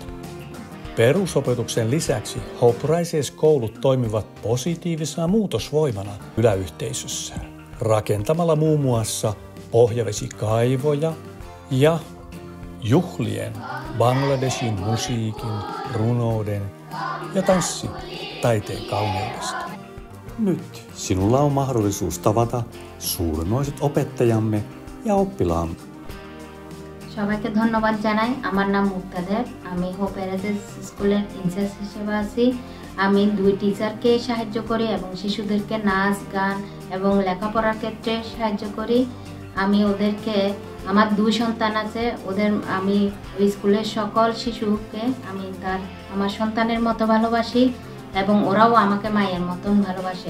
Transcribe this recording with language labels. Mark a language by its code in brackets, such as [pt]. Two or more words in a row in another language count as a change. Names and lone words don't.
[fi] Perusopetuksen lisäksi Hope Rises-koulut toimivat positiivisena muutosvoimana kyläyhteisössään, rakentamalla muun muassa pohjavesikaivoja ja juhlien Bangladeshin musiikin, runouden ja tanssitaiteen kauneudesta. Nyt sinulla on mahdollisuus tavata suuremmoiset opettajamme ja oppilaamme. [bn] সবাইকে ধন্যবাদ জানাই। আমার নাম মুক্তাদের। আমি হোপ রাইজেস স্কুলের ইনচার্জ হিসেবে আছি। আমি 2 টিচারকে সাহায্য করি এবং শিশুদেরকে নাচ, গান এবং লেখাপড়ার ক্ষেত্রে সাহায্য করি। আমি ওদেরকে আমার 2 সন্তান আছে, আমি ওই স্কুলের সকল শিশুকে আমি আমার সন্তানের মতো ভালোবাসি এবং ওরাও আমাকে মায়ের মতন ভালোবাসে।